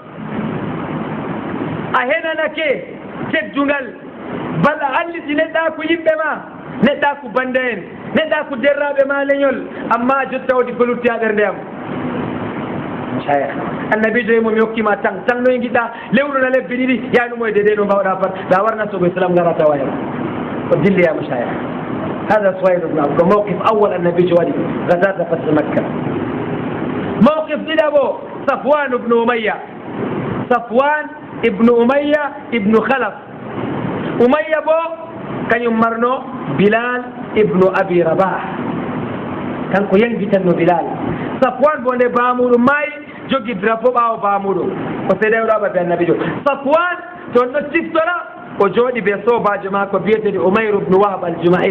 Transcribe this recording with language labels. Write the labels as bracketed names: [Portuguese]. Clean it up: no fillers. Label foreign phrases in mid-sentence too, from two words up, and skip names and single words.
[Fula] a henanake teddungal balla halliti neɗɗa ko yimɓe ma neɗɗa ko bande en neɗɗa ko derraɓe ma leñol amma jotta wodi ko lutti ha ɓernde am annabijo yimo mi hokkima tan noye giɗɗa lewruna lebbi ɗiɗi yanumo e dede no mbawɗa pat la warna sogo islam gara tawa hen ko dilli [Arabic] ya mashayikh [Fula] hada Suhayl ibn Amr ko [Arabic] mawqif awwal [Fula] annabijo waɗi gazata fath makka mawqif ɗiɗaɓo Safwan ibn Umayya Safwan ibn Umayya ibn Khalaf Umayya bo kañum marno Bilal ibnu Abi Rabah kanko yangitanno Bilal Safwan bo nde bamuɗum maayi jogi drapeau ɓaawo bamuɗum o seeɗa ɓe annabijo Safwan toon ɗo siftora o jooɗi ɓe sobajo makko biyeteɗo Umayr ibnu Wahb al-Jumahi